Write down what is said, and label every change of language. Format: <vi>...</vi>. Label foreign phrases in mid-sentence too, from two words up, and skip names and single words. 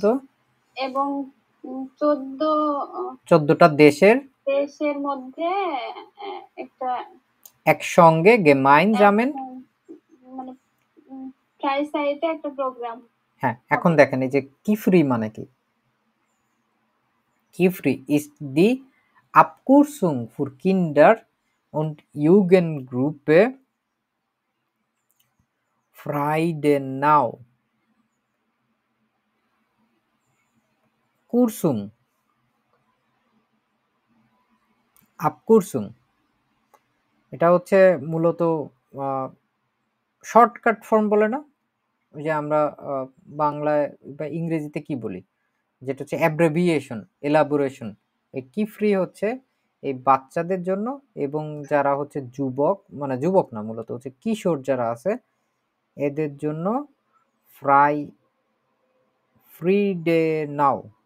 <bn>এবং 14টা দেশের মধ্যে একটা একসঙ্গে gemeinsamen মানে ফ্রাইসাইটে একটা প্রোগ্রাম। হ্যাঁ, এখন দেখেন এই যে কিফরি মানে কি?</bn> <de>Kifri ist die Abkürzung für Kinder- und Jugendgruppe Freudenau। Kurzung, Abkürzung</de> <bn>এটা হচ্ছে মূলত</bn> <en>shortcut form</en> <bn>বলে না, ওই যে আমরা বাংলায় বা ইংরেজিতে কি বলি, যেটা হচ্ছে অ্যাব্রেভিয়েশন, এলাবোরেশন। এই কি ফ্রি হচ্ছে এই বাচ্চাদের জন্য এবং যারা হচ্ছে যুবক, মানে যুবক না, মূলত হচ্ছে কিশোর যারা আছে এদের জন্য</bn> <en>free day now.</en>